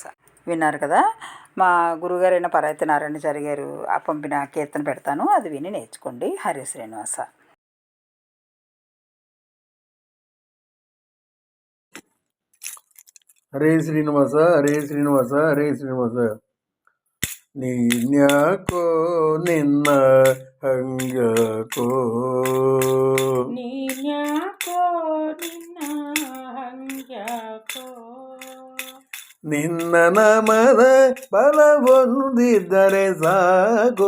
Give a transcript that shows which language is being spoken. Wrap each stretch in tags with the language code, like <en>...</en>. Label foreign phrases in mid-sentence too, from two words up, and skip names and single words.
<te>విన్నారు కదా, మా గురుగారైన పరాయిత నారాయణాచార్య గారు పంపిన కీర్తన పెడతాను, అది విని నేర్చుకోండి. హరే శ్రీనివాస. హరే శ్రీనివాస హరే శ్రీనివాస హరే శ్రీనివాಸ.</te> <kn>ನೀ ನ್ಯಾಕೋ ನಿನ್ನ ಹಂಗ್ಯಾಕೋ, ನೀ ನ್ಯಾಕೋ ನಿನ್ನ ಹಂಗ್ಯಾಕೋ, ನಿನ್ನ ನಾಮದ ಬಲ ಹೊಂದಿದ್ದರೆ ಸಾಕೋ,</kn>